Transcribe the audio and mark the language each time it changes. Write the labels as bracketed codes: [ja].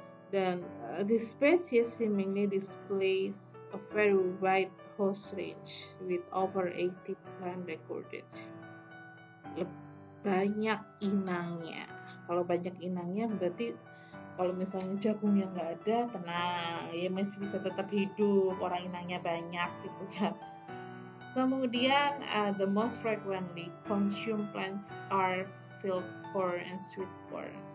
[id] Dan [en] this species seemingly displays a very wide host range with over 80 plant recorded. [id] Banyak inangnya. Kalau banyak inangnya berarti kalau misalnya jagungnya nggak ada, tenang, ya masih bisa tetap hidup, orang inangnya banyak gitu ya. Kemudian, [en] the most frequently consumed plants are field corn and sweet corn.